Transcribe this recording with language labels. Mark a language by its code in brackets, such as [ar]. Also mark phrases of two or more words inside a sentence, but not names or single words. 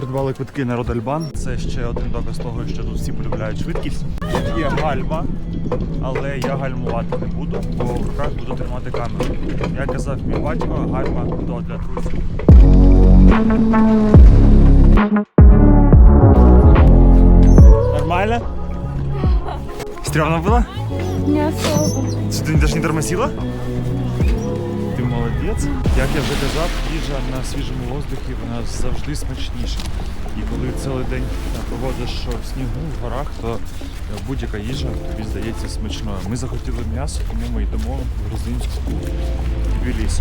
[uk] придбали квитки на Родельбан. Це ще один доказ того, що тут всі полюбляють швидкість. Є гальма, але я гальмувати не буду, бо в руках буду тримати камеру. Як казав мій батько, гальма то для трусів. Нормально? [ru] Стрёмно было? Не особо. Что, ты даже не тормозила? [uk] Ти молодець. Як я вже казав, їжа на свіжому воздухі вона завжди смачніша. І коли цілий день проводиш в снігу, в горах, то будь-яка їжа тобі здається смачною. Ми захотіли м'ясо, тому ми йдемо в грузинську Тбілісі.